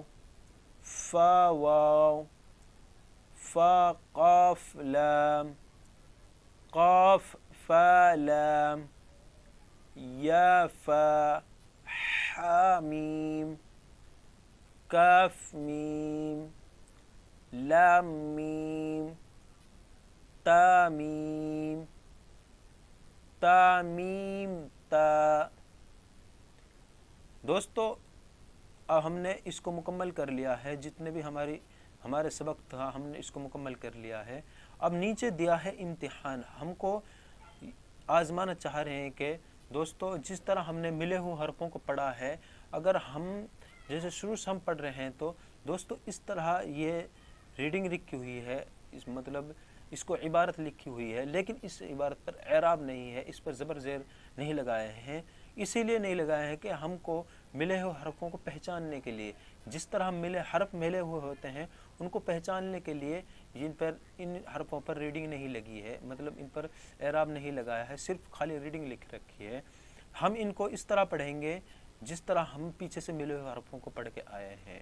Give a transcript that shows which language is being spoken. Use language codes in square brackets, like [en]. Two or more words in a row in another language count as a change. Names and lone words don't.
[ar] فا واو فا قاف لام قاف فا لام یا فا حا میم کاف میم لام میم تا میم تا میم تا۔ [ur] دوستو اب ہم نے اس کو مکمل کر لیا ہے، جتنے بھی ہمارے سبق تھا ہم نے اس کو مکمل کر لیا ہے۔ اب نیچے دیا ہے امتحان، ہم کو آزمانا چاہ رہے ہیں کہ دوستو جس طرح ہم نے ملے ہوئے حرفوں کو پڑھا ہے، اگر ہم جیسے شروع سے ہم پڑھ رہے ہیں تو دوستو اس طرح یہ ریڈنگ لکھی ہوئی ہے، مطلب اس کو عبارت لکھی ہوئی ہے، لیکن اس عبارت پر اعراب نہیں ہے، اس پر زبر زیر نہیں لگائے ہیں، اسی لیے نہیں لگایا ہے کہ ہم کو ملے ہوئے حرفوں کو پہچاننے کے لیے، جس طرح ہم حرف ملے ہوئے ہوتے ہیں ان کو پہچاننے کے لیے ان حرفوں پر ریڈنگ نہیں لگی ہے، مطلب ان پر اعراب نہیں لگایا ہے، صرف خالی ریڈنگ لکھ رکھی ہے. ہم ان کو اس طرح پڑھیں گے جس طرح ہم پیچھے سے ملے ہوئے حرفوں کو پڑھ کے آئے ہیں.